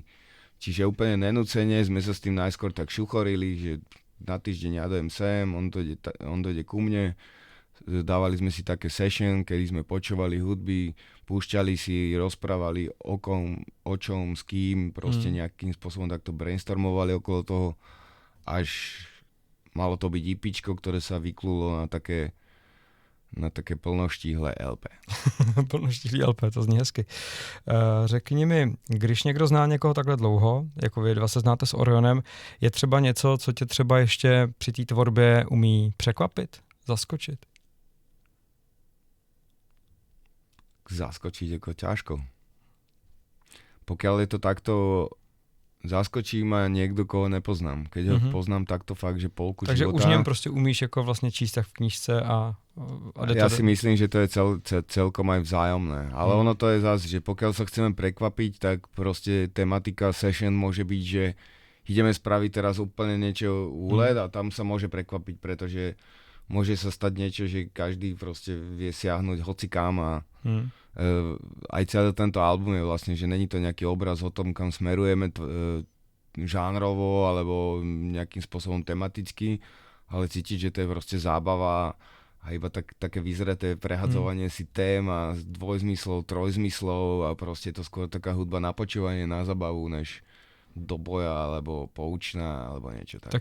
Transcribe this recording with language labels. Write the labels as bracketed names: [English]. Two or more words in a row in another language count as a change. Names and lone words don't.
[Slovak] Čiže úplne nenúcene sme sa s tým najskôr tak šuchorili, že na týždeň ja dojem sem, on dojde ku mne, dávali sme si také session, kedy sme počúvali hudby, púšťali si, rozprávali o čom, s kým, proste nejakým spôsobom takto brainstormovali okolo toho, až malo to byť IPčko, ktoré sa vyklulo na také plnoštíhle LP. [Czech] Plnoštíhlý LP, to zní hezky. Řekni mi, když někdo zná někoho takhle dlouho, jako vy dva se znáte s Orionem, je třeba něco, co tě třeba ještě při té tvorbě umí překvapit, zaskočit? [Slovak] Zaskočiť ako ťažko. Pokiaľ je to takto, zaskočí ma niekto, koho nepoznám. Keď ho poznám takto fakt, že polku Takže života. [Czech] už něm prostě umíš jako vlastně číst tak v knížce a [Slovak] ja si myslím, že to je celkom aj vzájomné. Ale ono to je zase, že pokiaľ sa chceme prekvapiť, tak proste tematika session môže byť, že ideme spraviť teraz úplne niečo úlet a tam sa môže prekvapiť, pretože môže sa stať niečo, že každý proste vie siahnuť hocikám a aj celý tento album je vlastne, že [Czech] není to [Slovak] nejaký obraz o tom, kam smerujeme žánrovo alebo nejakým spôsobom tematicky, ale cítiť, že to je proste zábava a iba také vyzreté prehadzovanie si tém a dvojzmyslov, trojzmyslov a proste to skôr taká hudba na počúvanie, na zabavu, než do boja, alebo poučná, alebo niečo tak.